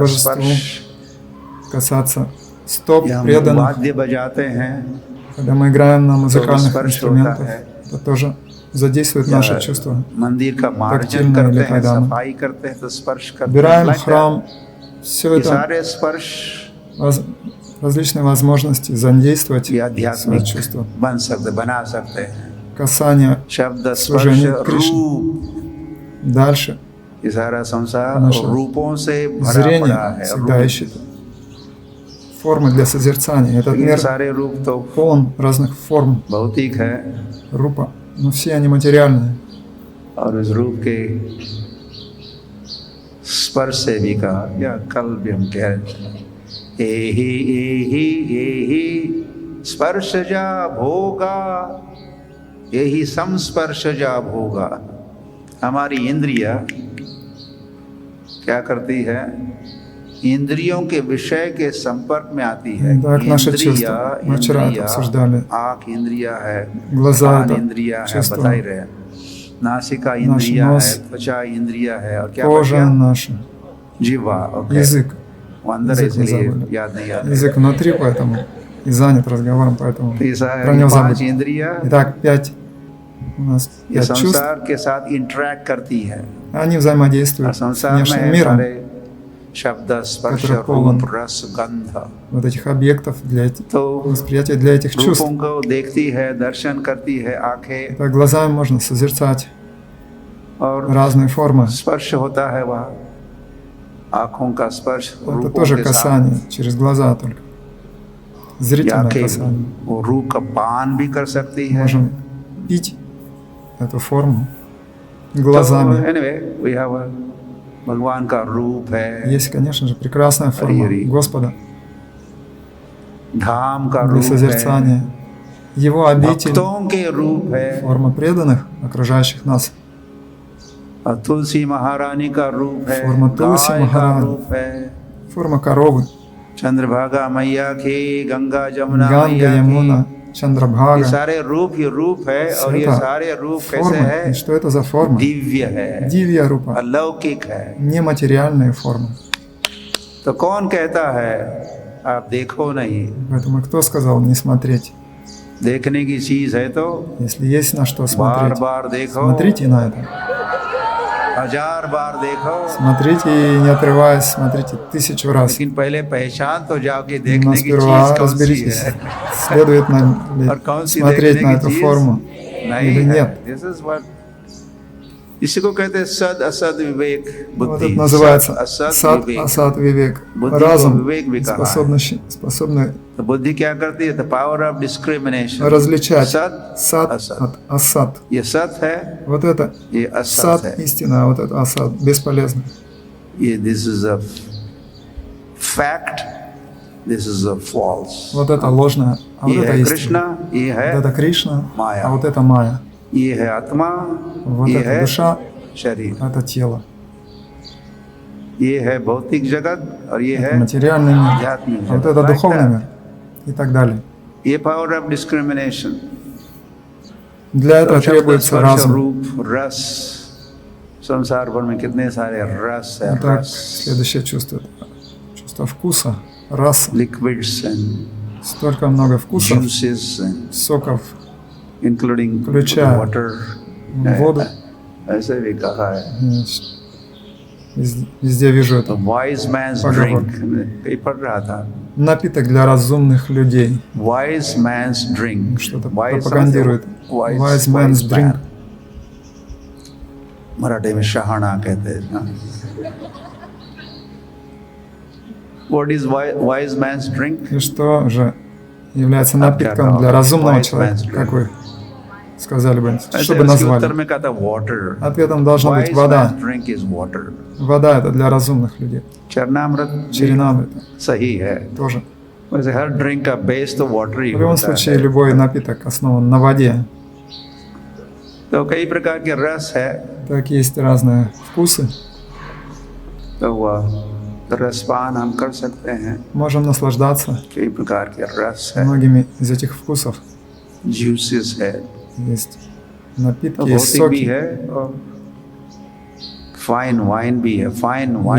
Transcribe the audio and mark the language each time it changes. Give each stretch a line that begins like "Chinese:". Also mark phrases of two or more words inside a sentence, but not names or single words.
Russian: बожеству,
Hindi: स्पर्श।
Russian: касаться стоп
Hindi: या हम
Russian: преданных.
Hindi: वाद्य बजाते हैं
Russian: Когда мы играем на музыкальных
Hindi: स्पर्श
Russian: инструментах,
Hindi: होता है।
Russian: это тоже задействует
Hindi: या
Russian: наши чувства.
Hindi: मंदिर का मार्जन तक्तिलना करते
Russian: или
Hindi: हैं,
Russian: когда мы
Hindi: सफाई करते हैं तो स्पर्श करते हैं।
Russian: Убираем
English: Like that.
Russian: храм, все
Hindi: ये
Russian: это
Hindi: सारे स्पर्श
Russian: различные возможности задействовать
Hindi: ये
Russian: свои
Hindi: आध्यात्मिक
Russian: чувства.
Hindi: बना सकते हैं।
Russian: Касание,
Hindi: शब्द, स्पर्श,
Russian: служение Кришне.
Hindi: रूप,
Russian: дальше
Hindi: ये सारा संसार
Russian: Наше
Hindi: रूपों से भरा
Russian: зрение
Hindi: पड़ा है।
Russian: всегда
Hindi: रूप,
Russian: ищет формы для созерцания. Этот
Hindi: ये
Russian: мир
Hindi: सारे रूप तो
Russian: полон разных форм,
Hindi: भौतिक है,
Russian: рупа, но все они материальные.
Hindi: और इस रूप के स्पर्श से भी कहा, या कल भी हम कह रहे एही स्पर्शजा भोगा, यही संस्पर्शजा भोगा। हमारी इंद्रिया क्या करती है? इंद्रियों के विषय के संपर्क में आती है।
Russian: Так, наши чувства. Мы вчера это обсуждали.
Hindi: आँख इंद्रिया है,
Russian: Глаза
Hindi: कान
Russian: это
Hindi: इंद्रिया है,
Russian: чувство.
Hindi: बता ही रहे। नासिका इंद्रिया नोस, है, त्वचा इंद्रिया है, और क्या
Russian: Кожа
Hindi: बचा?
Russian: наша,
Hindi: जीवा। ओके,
Russian: язык.
Hindi: वो अंदर है,
Russian: язык не
Hindi: इसलिए
Russian: забыли.
Hindi: याद नहीं आता।
Russian: Язык внутри, поэтому и занят разговором, поэтому
Hindi: तो ये सारे
Russian: про него 5 забыли.
Hindi: इंद्रिया
Russian: Итак, у нас
Hindi: ये
Russian: 5 чувств,
Hindi: संसार के साथ इंटरेक्ट करती है,
Russian: они
Hindi: और
Russian: взаимодействуют с
Hindi: संसार में
Russian: внешним
Hindi: है
Russian: миром.
Hindi: सारे शब्द, स्पर्श,
Russian: который полон
Hindi: रूप, रस, गंध।
Russian: Вот этих объектов для
Hindi: तो
Russian: восприятия для этих чувств.
Hindi: रूपों को देखती है, दर्शन करती है आंखें,
Russian: Так глазами можно созерцать
Hindi: और
Russian: разные формы.
Hindi: स्पर्श होता है वह आंखों का स्पर्श
Russian: Это
Hindi: रूपों
Russian: тоже
Hindi: के साथ।
Russian: касание, через глаза только.
Hindi: या
Russian: Зрительное
Hindi: आंखें
Russian: касание.
Hindi: वो रूप का पान भी कर सकती है।
Russian: Можем пить эту форму
Hindi: तो
Russian: глазами.
English: anyway, we have
Hindi: भगवान का रूप है,
Russian: Есть, конечно же, прекрасная форма Ари-ари. Господа
Hindi: धाम का
Russian: для
Hindi: रूप है,
Russian: созерцания. Его обитель,
Hindi: भक्तों के रूप है,
Russian: форма преданных, окружающих нас.
Hindi: और तुलसी महारानी का रूप है,
Russian: Форма तुलसी
Hindi: गाय का महारानी. रूप है,
Russian: Форма коровы,
Hindi: चंद्रभागा मैया की, गंगा जमुना
Russian: Ганга,
Hindi: मैया
Russian: Ямуна,
Hindi: की, ये
Russian: Чандрабхага.
Hindi: सारे रूप ये रूप है और ये
Russian: Это
Hindi: सारे रूप कैसे
Russian: формы.
Hindi: है?
Russian: И что это за форма?
Hindi: दिव्य है,
Russian: Дивья рупа.
Hindi: अलौकिक है।
Russian: Нематериальные формы.
Hindi: तो कौन कहता है आप देखो नहीं?
Russian: Поэтому кто сказал не смотреть?
Hindi: देखने की चीज है तो
Russian: Если есть на что
Hindi: बार
Russian: смотреть,
Hindi: बार देखो,
Russian: смотрите на это.
Hindi: 1000 बार देखो,
Russian: Смотрите и не отрываясь, смотрите 1000 раз.
Hindi: लेकिन पहले पहचान तो जाके
Russian: Но
Hindi: देखने की
Russian: сперва
Hindi: चीज कौन सी
Russian: разберитесь,
Hindi: है
Russian: следует нам ли
Hindi: और कौन सी
Russian: смотреть
Hindi: देखने
Russian: на
Hindi: की
Russian: эту
Hindi: चीज
Russian: форму
Hindi: नहीं
Russian: или
Hindi: है।
Russian: нет.
English: This is what
Hindi: इसी को कहते हैं सद असद विवेक
Russian: Вот
Hindi: बुद्धि।
Russian: это называется
Hindi: असद
Russian: сад,
Hindi: विवेक।
Russian: асад, вивек.
Hindi: बुद्धि को
Russian: Разум
Hindi: विवेक भी कहा है।
Russian: способны
Hindi: तो बुद्धि क्या करती है?
English: The power of discrimination.
Russian: различать
Hindi: सत
Russian: сад
Hindi: असत।
Russian: от асад.
Hindi: ये सत है,
Russian: Вот это
Hindi: ये असत
Russian: сад
Hindi: है।
Russian: истина, а вот это асад бесполезно.
English: ये this is a fact, this is a false.
Russian: Вот это ложное, а вот
Hindi: ये
Russian: это
Hindi: है
Russian: истина.
Hindi: कृष्णा, ये
Russian: Вот
Hindi: है
Russian: это Кришна, Майя. а вот это Майя.
Hindi: ये है आत्मा,
Russian: Вот
Hindi: ये
Russian: это
Hindi: है
Russian: душа,
Hindi: शरीर।
Russian: это тело.
Hindi: ये है भौतिक जगत और ये
Russian: Это
Hindi: है
Russian: материальный мир,
Hindi: आध्यात्मिक
Russian: а вот
Hindi: जगत।
Russian: это
English: Like
Russian: духовный
English: that.
Russian: мир и так далее.
English: ये power of discrimination.
Russian: Для этого
Hindi: शब्द,
Russian: требуется
Hindi: स्पर्श,
Russian: разум.
Hindi: रूप, रस। संसार भर में कितने सारे रस है,
Russian: Итак,
Hindi: रस,
Russian: следующее чувство. Чувство вкуса, раса.
English: liquids and
Russian: Столько много вкусов,
English: juices and
Russian: соков,
English: including
Russian: включая
English: water।
Russian: воду.
Hindi: ऐसे भी कहा है।
Russian: Везде вижу
Hindi: तो
Russian: это.
English: wise man's
Russian: Поговор.
English: drink,
Hindi: कहीं पढ़ रहा था।
Russian: Напиток для разумных людей.
English: Wise man's drink।
Russian: Что-то
English: Wise
Russian: пропагандирует.
English: wise- Wise man's wise drink. man।
Hindi: मराठी में शहाणा कहते हैं ना।
English: What is wise man's drink?
Russian: И что же является А напитком для для разумного
English: wise
Russian: человека,
English: man's drink.
Russian: как вы сказали бы,
Hindi: ऐसे
Russian: чтобы
Hindi: उसके उत्तर
Russian: назвали?
Hindi: में कहा था water।
Russian: Ответом должна быть
English: Wise
Russian: вода.
English: man's drink is water।
Russian: Вода это для разумных людей.
Hindi: चरणामृत
Russian: Чаринамрита
Hindi: सही है।
Russian: тоже.
Hindi: वैसे हर ड्रिंक का बेस तो वाटर ही
Russian: В любом
Hindi: होता
Russian: случае,
Hindi: है।
Russian: любой напиток основан на воде.
Hindi: तो कई प्रकार के रस है,
Russian: Так есть разные вкусы.
Hindi: तो वह रसपान हम कर सकते हैं।
Russian: Можем наслаждаться
Hindi: कई प्रकार के रस है,
Russian: многими из этих вкусов.
Hindi: जूसेस है,
Russian: Есть
Hindi: तो
Russian: напитки, есть
Hindi: भौतिक भी
Russian: соки,
Hindi: है और
English: fine wine
Hindi: भी है।
English: fine wine